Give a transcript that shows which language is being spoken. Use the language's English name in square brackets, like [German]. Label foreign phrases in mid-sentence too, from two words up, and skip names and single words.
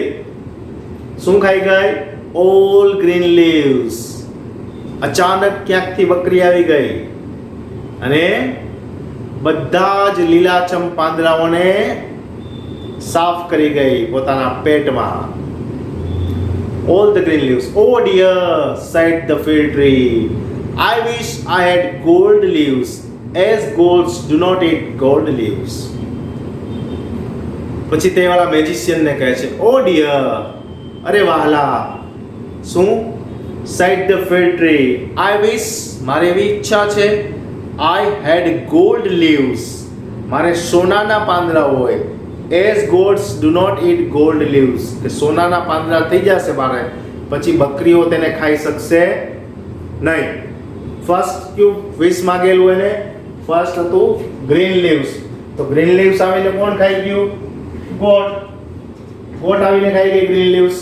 [Gujarati] શું ખાઈ ગઈ? [English] all green leaves. [Gujarati] અચાનક ક્યાંકથી બકરી આવી ગઈ અને બધા જ લીલાછમ પાંદડાઓને સાફ કરી ગઈ પોતાના પેટમાં. [English] All the green leaves. Oh dear, said the fig tree. I wish I had gold leaves, as goats do not eat gold leaves. [Gujarati] પછી તે વાળા મેજિશિયન ને કહે છે, [English] oh dear, [Gujarati] અરે વાલા. શું? [English] said the fig tree. I wish, [Gujarati] મારી એવી ઈચ્છા છે, [English] I had gold leaves, [Gujarati] મારે સોનાના પાંદડા હોય. [English] as goats do not eat gold leaves, [Gujarati] કે સોનાના પાંદડા થઈ જશે મારે, પછી બકરીઓ તેને ખાઈ શકશે નહીં. ફર્સ્ટ ક્યુ વિશ માગેલું એને? ફર્સ્ટ હતું [English] green leaves. [Gujarati] તો [English] green leaves [Gujarati] આવીને કોણ ખાઈ ગયું? ગોટ. ગોટ આવીને ખાઈ ગઈ [English] green leaves.